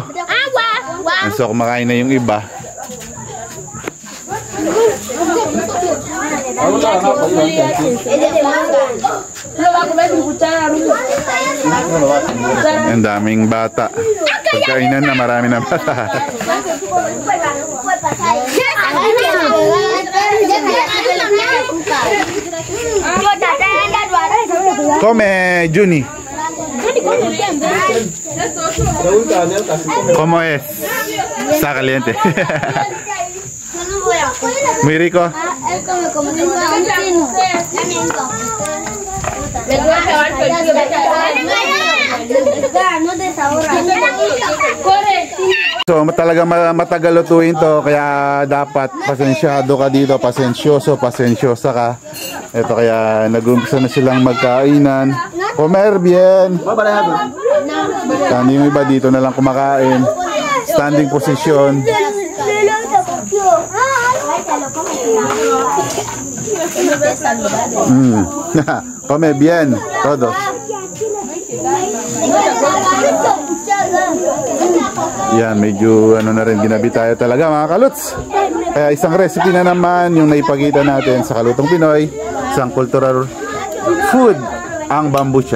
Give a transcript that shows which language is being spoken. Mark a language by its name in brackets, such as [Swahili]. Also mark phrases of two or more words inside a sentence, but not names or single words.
[Filipino] So kumakain na yung iba. Ang daming bata. Pagkainan na, marami na bata. [Spanish] Come, Juni. ¿Cómo es? Está caliente. Muy rico. [Filipino] So talaga matagal lutuin to, kaya dapat pasensyado ka dito, pasensyosa ka. Ito kaya nag-umpisa na silang magkainan. [Spanish] Comer bien. [Filipino] Kandi yung iba dito na lang kumakain. [English] Standing position. [Spanish] Come bien, todo. [Filipino] Yan, medyo ano na rin, ginabi tayo talaga mga kaluts. Kaya isang recipe na naman yung naipakita natin sa Kalutong Pinoy, isang [English] cultural food, [Filipino] ang bambucha.